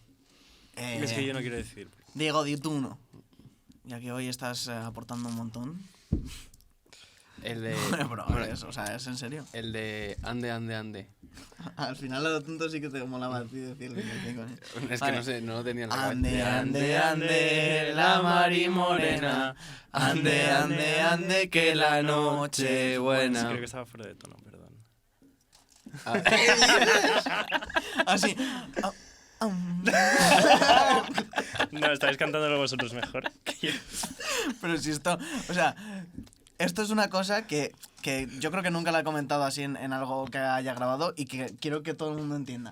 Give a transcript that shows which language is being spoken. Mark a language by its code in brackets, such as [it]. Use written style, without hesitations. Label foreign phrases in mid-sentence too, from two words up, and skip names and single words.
[es] Es que yo no quiero decir. Diego, di tú uno. Ya que hoy estás aportando un montón. El de... Bueno, o sea, ¿es en serio? El de ande, ande, ande. Al final a lo tonto sí que te molaba decirlo. Es que no sé, no lo tenía en la cabeza. Ande, ande, ande, la mari morena. Ande, ande, ande, que la noche buena. Sí, creo que estaba fuera de tono, perdón. Así. No, estáis cantándolo vosotros mejor. Pero si esto... O sea, esto es una cosa que yo creo que nunca la he comentado así en algo que haya grabado y que quiero que todo el mundo entienda.